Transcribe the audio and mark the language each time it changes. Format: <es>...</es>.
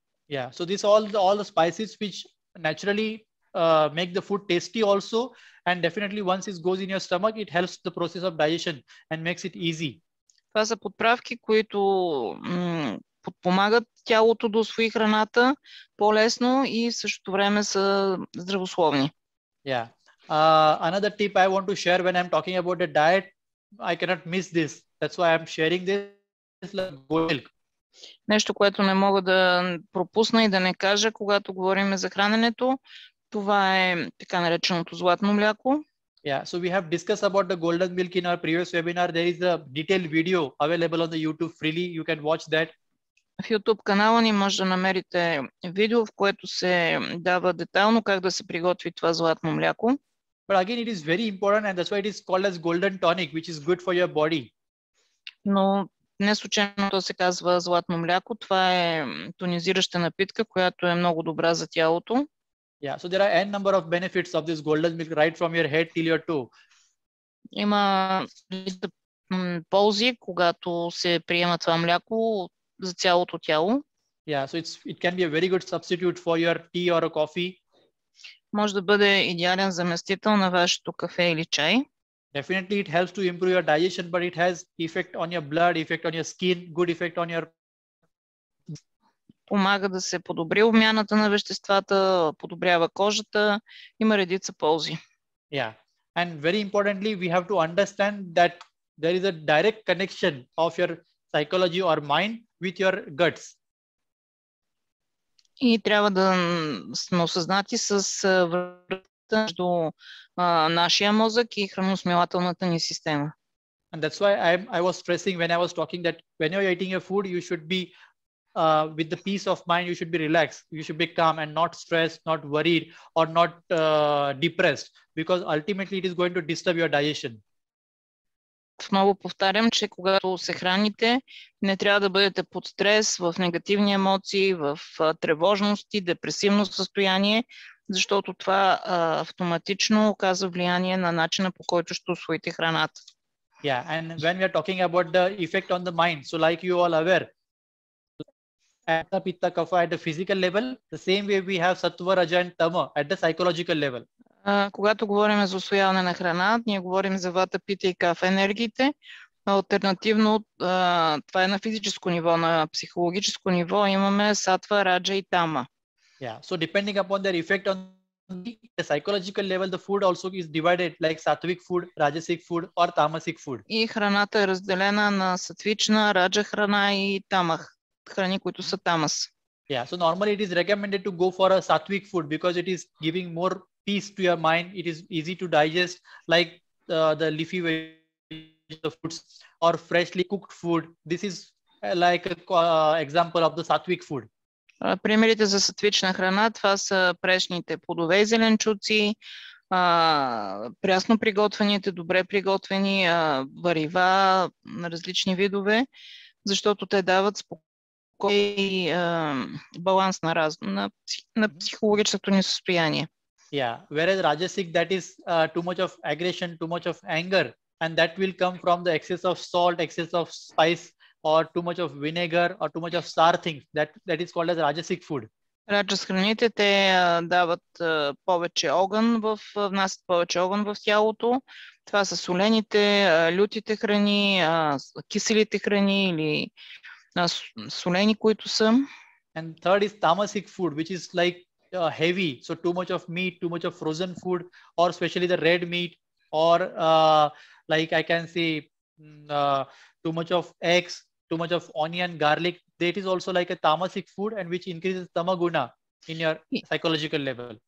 <en>Yeah, so these are all the spices which naturally make the food tasty also, and definitely once it goes in your stomach, it helps the process of digestion and makes it easy.</en> <bg>Това са подправки, които подпомагат тялото да усвои храната по-лесно и в същото време са здравословни.</bg> <en>Yeah. Another tip I want to share when I'm talking about the diet, I cannot miss this. That's why I'm sharing this, like goat milk.</en> <bg>Нещо, което не мога да пропусна и да не кажа, когато говорим за храненето, това е така нареченото златно мляко.</bg> <en>Yeah, so we have discussed about the golden milk in our previous webinar. There is a detailed video available on the YouTube freely. You can watch that.</en> <bg>В YouTube канала ни може да намерите видео, в което се дава детайлно как да се приготви това златно мляко.</bg> <en>But again, it is very important, and that's why it is called as golden tonic, which is good for your body.</en> <bg>Но не случайно то се казва златно мляко. Това е тонизираща напитка, която е много добра за тялото.</bg> <en>Yeah, so there are n number of benefits of this golden milk right from your head till your toe.</en> <bg>Има ползи, когато се приема това мляко за цялото тяло.</bg> <en>Yeah, so it can be a very good substitute for your tea or a coffee.</en> <bg>Може да бъде идеален заместител на вашето кафе или чай.</bg> <en>Definitely it helps to improve your digestion, but it has effect on your blood, effect on your skin, good effect on your...</en> <bg>Помага да се подобри обмяната на веществата, подобрява кожата, има редица ползи.</bg> <en>Yeah, and very importantly, we have to understand that there is a direct connection of your psychology or mind with your guts.</en> <bg>И трябва да сме осъзнати с връзката между нашия мозък и храносмилателната ни система.</bg> <en>And that's why I was stressing when I was talking that when you're eating your food, you should be with the peace of mind, you should be relaxed, you should be calm and not stressed, not worried or not depressed, because ultimately it is going to disturb your digestion.</en> <bg>Отново повтарям, че когато се храните, не трябва да бъдете под стрес, в негативни емоции, в тревожност и депресивно състояние, защото това автоматично оказва влияние на начина, по който ще усвоите храната.</bg> <en>Yeah, and when we are talking about the effect on the mind, so like you all aware, at the pitta kapha at the physical level, the same way we have sattva, raja and tama at the psychological level.</en> <bg>Когато говорим за усвояване на храна, ние говорим за вата, пита и кафа енергиите. Алтернативно, това е на физическо ниво, на психологическо ниво имаме сатва, раджа и тама.</bg> <en>Yeah, so depending upon their effect on the psychological level, the food also is divided like sattvic food, rajasic food or tamasic food.</en> <bg>И храната е разделена на сатвична, раджа храна и тамах, храни, които са тамас.</bg> <en>Yeah, so normally it is recommended to go for a sattvic food because it is giving more peace to your mind. It is easy to digest, like the leafy vegetable foods or freshly cooked food. This is like an example of the sattvic food.</en> <bg>Примерите за сатвична храна, това са пресните плодове и зеленчуци, прясно приготвените, добре приготвени варива на различни видове, защото те дават спокойствие и баланс на психологическото ни състояние.</bg> <en>Yeah, whereas rajasic, that is too much of aggression, too much of anger, and that will come from the excess of salt, excess of spice, or too much of vinegar, or too much of sour things. That is called as rajasic food.</en> <bg>Раджас храните, те дават повече огън, внасят повече огън в тялото. Това са солените, лютите храни, киселите храни или солени, които са.</bg> <en>And third is tamasic food, which is like heavy, so too much of meat, too much of frozen food, or especially the red meat, or like I can say too much of eggs, too much of onion, garlic. That is also like a tamasic food and which increases tamaguna in your psychological level.</en>